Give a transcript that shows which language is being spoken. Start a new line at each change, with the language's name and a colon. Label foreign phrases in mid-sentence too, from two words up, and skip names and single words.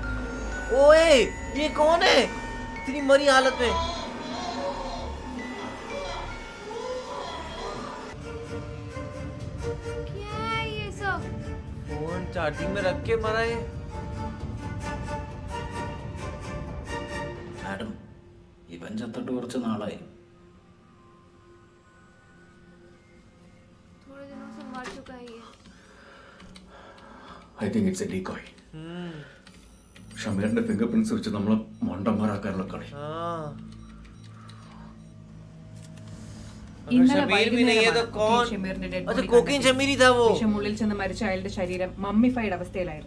Hindi: ओए ये कौन है इतनी मरी हालत में. क्या है ये सब. फोन चार्जिंग में रख के मरा है.
Malayalam: മാഡം, ഇവൻ ചത്തിട്ട് കുറച്ച് നാളായി.
Hindi: थोड़े दिनों से मर चुका है ये.
English: I think it's a decoy.
Malayalam: ഷമീറിന്റെ
English: finger prints
Malayalam: വെച്ച് നമ്മളെ മണ്ടന്മാരാക്കാനുള്ള കളി. വിഷമുള്ളിൽ ചെന്ന് മരിച്ച അയാളുടെ ശരീരം മമ്മിഫൈഡ് അവസ്ഥയിലായിരുന്നു.